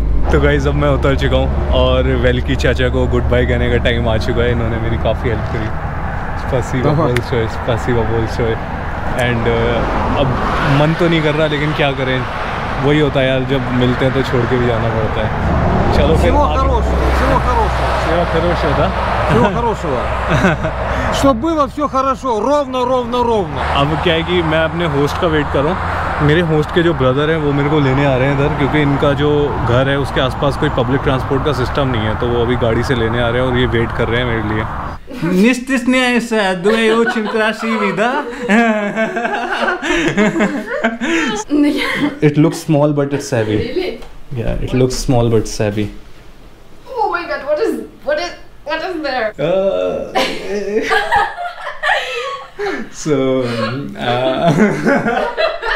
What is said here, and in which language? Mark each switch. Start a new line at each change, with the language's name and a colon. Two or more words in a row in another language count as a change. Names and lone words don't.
Hindi: तो गाइस अब मैं उतर चुका हूँ और वेल्की चाचा को
English: good bye
Hindi: कहने का टाइम आ चुका है। इन्होंने मेरी काफ़ी हेल्प करी,
Russian: спасибо большой.
Hindi: एंड अब मन तो नहीं कर रहा, लेकिन क्या करें, वही होता है यार, जब मिलते हैं तो छोड़ के भी जाना पड़ता है। चलो फिर
Russian: Всего хорошего. Всего хорошего. Чтобы было все хорошо, ровно.
Hindi: अब क्या है कि मैं अपने होस्ट का वेट कर रहा हूँ। मेरे होस्ट के जो ब्रदर हैं वो मेरे को लेने आ रहे हैं इधर, क्योंकि इनका जो घर है उसके आसपास कोई
English: public transport
Hindi: का सिस्टम नहीं है, तो वो अभी गाड़ी से लेने आ रहे हैं और ये वेट कर रहे हैं मेरे लिए।
English: It looks small but it's heavy. Really? Yeah, it looks small but it's heavy. Oh my god, what is there? So